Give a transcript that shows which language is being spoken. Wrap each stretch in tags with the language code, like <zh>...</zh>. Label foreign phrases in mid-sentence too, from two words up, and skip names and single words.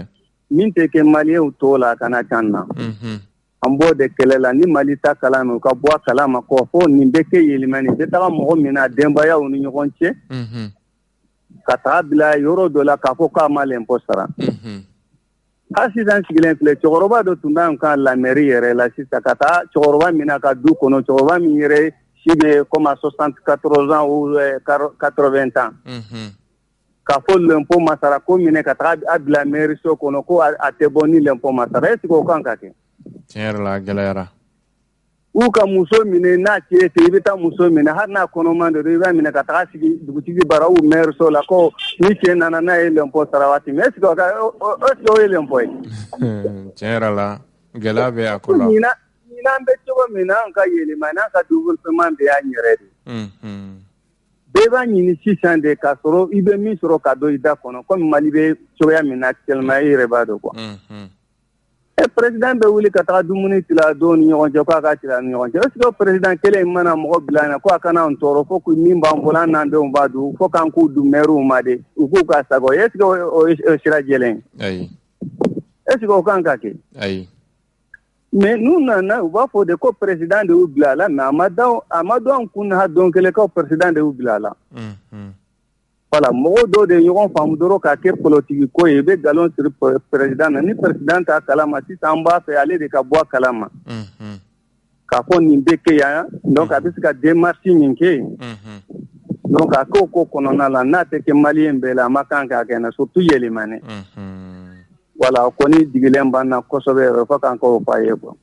<bm>min tɛ kɛ maliyɛnw t'o la a kana can na an b'o de kɛlɛ la ni Mali ta kalan min u ka bɔ a kalama kɔ fɔ nin bɛ kɛ yɛlɛmani bɛ taga mɔgɔ min na denbayaw ni ɲɔgɔn cɛ ka taga bila yɔrɔ dɔ la k'a fɔ k'a ma l'impôt sara hali sisan sigilen filɛ cɛkɔrɔba dɔ tun b'an kan la mairie yɛrɛ la sisan ka taa cɛkɔrɔba min na ka du kɔnɔ cɛkɔrɔba min yɛrɛ si bɛ</bm> <fr>comme à 74 ans ou 80 ans</fr> <bm>k'a fɔ l'impôt ma sara ko minɛ ka taga a bila mairie so kɔnɔ ko a tɛ bɔ ni l'impôt ma sara</bm> <fr>est-ce que</fr> <bm>o kan ka kɛ tiɲɛ yɛrɛ la a gɛlɛyara u ka muso minɛ n'a cɛ tɛ i bɛ taa muso minɛ hali n'a kɔnɔman de don i b'a minɛ ka taga sigi dugutigi bara u maire so la ko ni cɛ nana n'a ye l'impôt sara waati</bm> <fr>mais est ce que</fr> <bm>o ye l'impôt ye tiɲɛ yɛrɛ la gɛlɛya bɛ a ko la ɲinan bɛ cogo min na an ka yɛlɛma n'an ka développement de y'an yɛrɛ de bɛɛ b'a ɲini sisan de k'a sɔrɔ i bɛ min sɔrɔ ka don i da kɔnɔ comme Mali bɛ cogoya min na actuellement i yɛrɛ b'a dɔn quoi président bɛ wuli ka taga dumuni tila dɔw ni ɲɔgɔn cɛ k'a ka tila ni ɲɔgɔn cɛ</bm> <fr>est ce que</fr> <bm>président kelen in mana mɔgɔ bila na ko a kana an tɔɔrɔ fo min b'an bolo an n'an denw b'a dun fo k'an k'u dun maire ma de u k'u ka sago</bm> <fr>est ce que</fr> <bm>o ye sira jɛlen ye</bm> <fr>est ce que</fr> <bm>o kan ka kɛ ayi mais n'u nana u b'a fɔ de ko président de y'u bila a la mais a ma dɔn an kun na don kelen ko président de y'u bila a la voilà mɔgɔw dɔw de ɲɔgɔn faamu dɔrɔn k'a kɛ politiki ko ye i bɛ galon siri président na ni président t'a kalama sisan an b'a fɛ ale de ka bɔ a kalama k'a fɔ nin bɛ kɛ yan donc a bɛ se ka démarche min kɛ donc a ko kɔnɔna la n'a tɛ kɛ maliyɛn bɛɛ la a ma kan k'a kɛ na surtout yɛlɛmane voilà kɔni digilen b'an na kosɛbɛ yɛrɛ fo k'an k'o f'a ye quoi.</bm>